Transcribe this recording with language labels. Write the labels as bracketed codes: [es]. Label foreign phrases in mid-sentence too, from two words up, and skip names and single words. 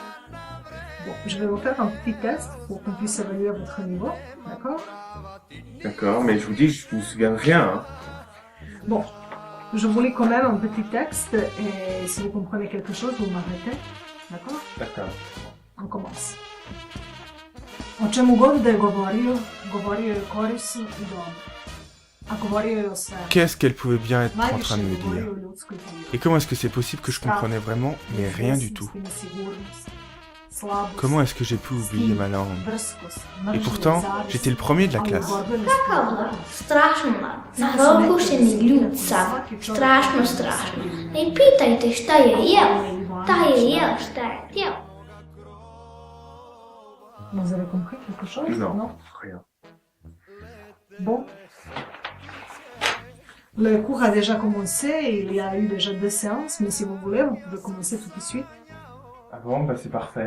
[fr] Bon, je vais vous faire un petit test pour qu'on puisse évaluer votre niveau, d'accord? D'accord, mais je vous dis, je me souviens de rien, hein. Bon, je voulais quand même un petit texte, et si vous comprenez quelque chose, vous m'arrêtez, d'accord? D'accord. On commence. [sr] O čemu god da je govorio je korisno i dobro. A govorio je o svemu. [fr] Qu'est-ce qu'elle pouvait bien être en [sr] Najviše [fr] train de me [sr] je [fr] dire? [sr] govorio o ljudskoj prirodi. [fr] Et comment est-ce que c'est possible que je comprenais vraiment, mais rien du tout? [sr] Nesvjesnost i nesigurnost, slabost, [fr] Comment est-ce que j'ai pu oublier ma langue? [sr] drskost, [fr] Et [sr] mržnja, [fr] pourtant, [sr] zavist, [fr] j'étais le premier de la [sr] ali [fr] classe. [sr] borbenost Kakav mlad, strašno mlad, Samo sam narokušeni nekad ljud svaki sav, čovjek strašno, ima strašno. svoju Ne pitajte šta je jeo, šta je Ivanović, jeo, šta je htjeo. [fr] Vous avez compris quelque chose? Non, rien. Bon. Le cours a déjà commencé, il y a eu déjà 2 séances, mais si vous voulez, vous pouvez commencer tout de suite. Ah bon, bah c'est parfait.